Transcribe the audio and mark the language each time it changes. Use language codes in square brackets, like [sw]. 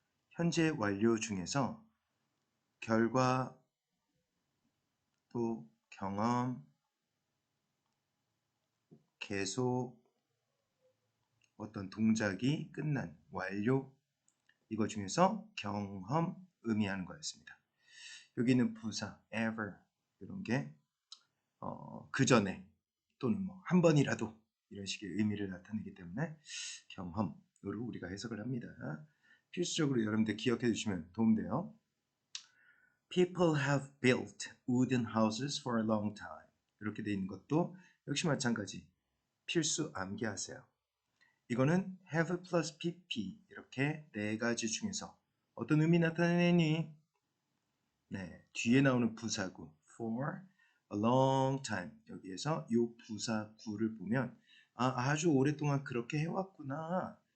[ko] 현재 완료 중에서 결과 또 경험, 계속 어떤 동작이 끝난 완료 이거 중에서 경험 의미하는 거였습니다. 여기는 부사 ever 이런 게 그 전에 또는 뭐 한 번이라도 이런 식의 의미를 나타내기 때문에 경험으로 우리가 해석을 합니다. 필수적으로 여러분들 기억해 주시면 도움돼요. [en] People have built wooden houses for a long time. [ko] 이렇게 돼 있는 것도 역시 마찬가지. 필수 암기하세요. 이거는 [en] have plus pp [ko] 이렇게 네 가지 중에서 어떤 의미 나타내니? 네, 뒤에 나오는 부사구 [en] for a long time [ko] 여기에서 이 부사구를 보면 아주 오랫동안 그렇게 해왔구나.